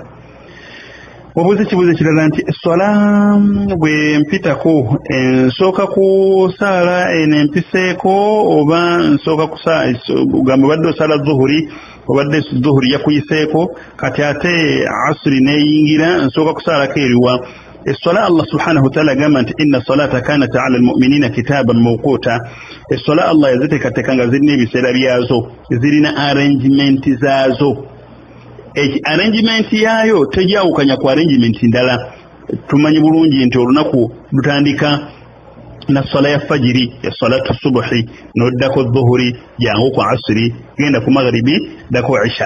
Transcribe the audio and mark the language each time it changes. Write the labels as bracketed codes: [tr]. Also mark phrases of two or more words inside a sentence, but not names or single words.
[lg] Wabuuza ekibuuzo ekirala nti swala bwe mpitako nsooka kusaala empiseeko oba nsooka kugamba obadde osala zuhuri obadde zuhuri yakuyiseeko kati ate asiri neeyingira nsooka kusaalako eriwa? [ar] Essola الله سبحانه وتعالى [lg] gamba nti [ar] إن الصلاة كانت على المؤمنين كتابا موقوتا. [lg] Essola Allah yaziteekateeka nga zirina ebiseera byazo, zirina arrangement zaazo. Arrangement yaayo tejawukanya ku arrangement ndala. Tumanyi bulungi nti olunaku lutandika na swala ya fajiri ya [ar] صلاة الصبح [lg] noddako dhuhuri jangu ku asiri genda ku magharibi dako isha.